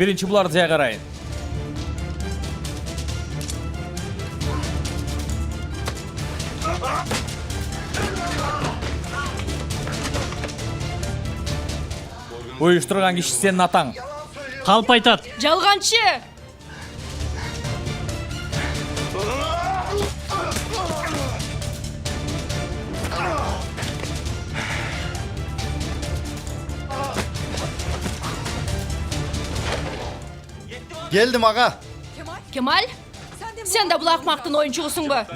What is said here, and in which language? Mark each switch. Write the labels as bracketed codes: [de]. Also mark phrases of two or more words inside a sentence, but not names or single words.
[ky] Биринчи буларды жай карайын. Уюштурган киши сенин атаң. Калп айтат. Жалганчы! [tr] Geldim aga. Kemal, sen de bu akmaktın oyuncususun bu.